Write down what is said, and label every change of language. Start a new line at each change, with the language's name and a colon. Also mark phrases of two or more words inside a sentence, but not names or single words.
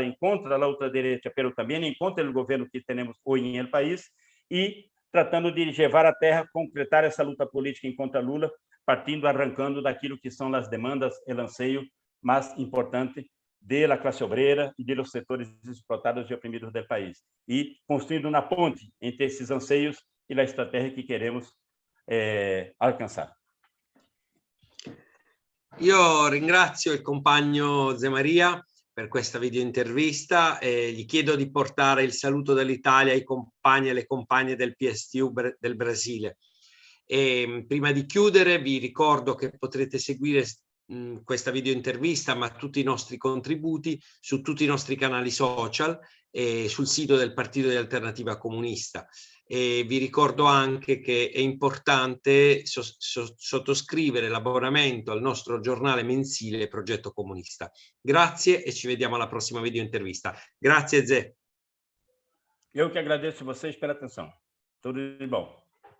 Portuguese: em contra a ultradireita, mas também em contra o governo que temos hoje em
Spanish: el país,
Portuguese: e tratando de levar a terra, concretar essa luta política em contra Lula, arrancando daquilo que são as demandas, o anseio mais importante da classe obreira e dos setores explotados e oprimidos do país, e construindo uma ponte entre esses anseios e a estratégia que queremos alcançar.
Italian: Io ringrazio il compagno Zé Maria per questa video intervista e gli chiedo di portare il saluto dall'Italia ai compagni e alle compagne del PSTU del Brasile. E prima di chiudere vi ricordo che potrete seguire questa video intervista, ma tutti i nostri contributi su tutti i nostri canali social e sul sito del Partito di Alternativa Comunista. E vi ricordo anche che è importante sottoscrivere l'abbonamento al nostro giornale mensile Progetto Comunista. Grazie e ci vediamo alla prossima video intervista. Grazie, Zé.
Portuguese: Eu que agradeço a vocês pela atenção. Tudo de bom.